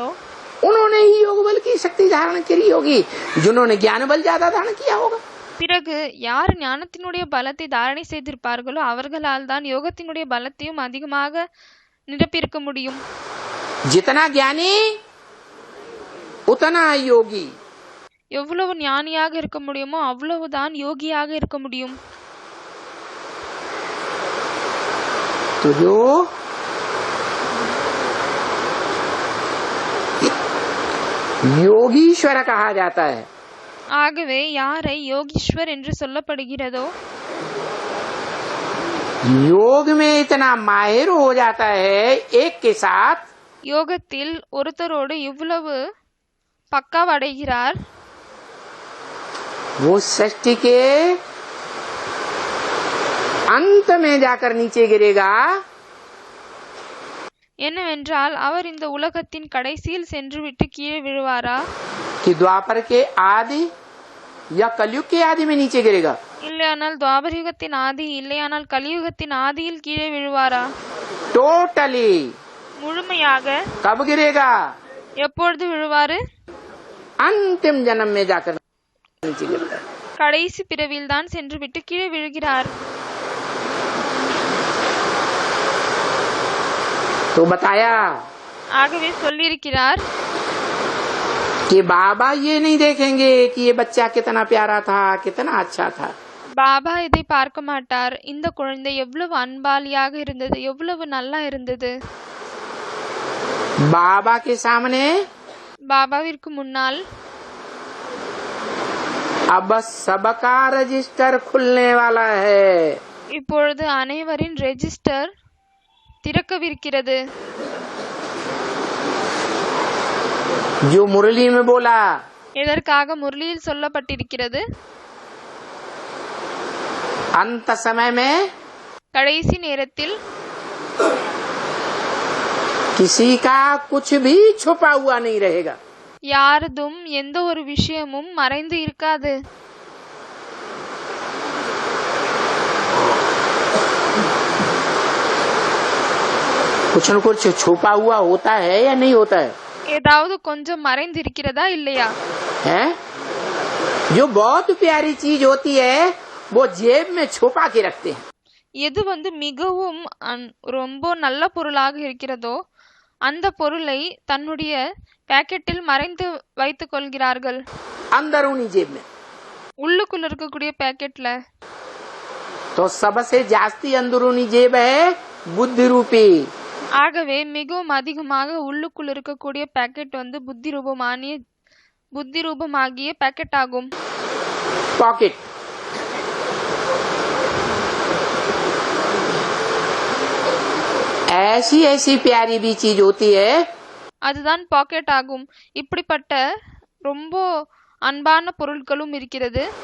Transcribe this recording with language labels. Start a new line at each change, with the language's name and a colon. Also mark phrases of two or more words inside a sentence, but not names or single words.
Hindi: उन्होंने ही योग बल की शक्ति धारण करी होगी. जिन्होंने ज्ञान बल ज्यादा धारण किया होगा,
Tamil: பிறகு யார் ஞானத்தினுடைய பலத்தை தாரணை செய்திருப்பார்களோ அவர்களால் தான் யோகத்தினுடைய பலத்தையும் அதிகமாக நிரப்பியிருக்க முடியும்.
Hindi: जितना ज्ञानी उतना योगी.
Tamil: எவ்வளவு ஞானியாக இருக்க முடியுமோ அவ்வளவுதான் யோகியாக இருக்க முடியும்.
Hindi: तो जो योगीश्वर कहा जाता है,
Tamil: ஆகவே யாரை யோகீஸ்வர் என்று சொல்லப்படுகிறதோ
Hindi: योग में इतना माहिर हो जाता है एक के साथ,
Tamil: யோகத்தில் ஒருத்தரோடு இவ்வளவு பக்காவடைகிறார்,
Hindi: वो सृष्टि के अंत में जाकर नीचे गिरेगा.
Tamil: என்னவென்றால் அவர் இந்த உலகத்தின் கடைசியில் சென்றுவிட்டு கீழே விழுவாரா,
Hindi: कि द्वापर के आदि या कलयुग के आदि में नीचे गिरेगा.
Tamil: இல்லையானால் துவாபரயுகத்தின் ஆதி, இல்லையானால் கலியுகத்தின் ஆதியில் கீழே விழுவாரா?
Hindi: टोटली
Tamil: முழுமையாக
Hindi: कब गिरेगा?
Tamil: எப்பொழுது விழுவாரு?
Hindi: अंतिम जन्म में जाकर नीचे गिरता है.
Tamil: கடைசி பிறவியில் தான் சென்றுவிட்டு கீழே விழுகிறார்.
Hindi: तो बताया
Tamil: ஆகவே சொல்லியிருக்கிறார்,
Hindi: कि बाबा ये नहीं देखेंगे कि ये बच्चा कितना प्यारा था, कितना अच्छा था.
Tamil: பாபா இதை பார்க்க மாட்டார், இந்த குழந்தை எவ்வளவு அன்பாலியாக இருந்தது, எவ்வளவு நல்லா இருந்தது.
Hindi: बाबा के सामने
Tamil: பாபாவிற்கு முன்னால்
Hindi: अब सबका रजिस्टर खुलने वाला है.
Tamil: இப்பொழுது அனைவரின் ரெஜிஸ்டர் திறக்கவிருக்கிறது.
Hindi: जो मुरली में बोला,
Tamil: எதற்காக முரளியில் சொல்லப்பட்டிருக்கிறது?
Hindi: अंत समय में
Tamil: கடைசி நேரத்தில்
Hindi: किसी का कुछ भी छुपा हुआ नहीं रहेगा.
Tamil: யாரதும் எந்த ஒரு விஷயமும் மறைந்து இருக்காது.
Hindi: कुछ न कुछ छुपा हुआ होता है या नहीं होता है?
Tamil: ஏதாவது கொஞ்சம் மறைந்து இருக்கிறதா இல்லையா?
Hindi: हैं? जो बहुत प्यारी चीज होती है वो जेब में छुपा के रखते हैं.
Tamil: எது மிகவும் ரொம்ப நல்ல பொருளாக இருக்கிறதோ அந்த பொருளை தன்னுடைய பாக்கெட்டில் மறைந்து வைத்துக் கொள்கிறார்கள்.
Hindi: अंदरूनी जेब में.
Tamil: உள்ளுக்குள்ள இருக்கக்கூடிய பாக்கெட்ல.
Hindi: तो सबसे जास्ती अंदरूनी जेब है बुद्धि रूपी.
Tamil: ஆகவே மிகவும் அதிகமாக உள்ளுக்குள் இருக்கக்கூடிய பாக்கெட் புத்தி ரூபமாகிய பாக்கெட் ஆகும்.
Hindi: पॉकेट. ऐसी ऐसी प्यारी भी चीज होती है,
Tamil: அதுதான் பாக்கெட் ஆகும். இப்படிப்பட்ட ரொம்ப அன்பான பொருட்களும் இருக்கிறது.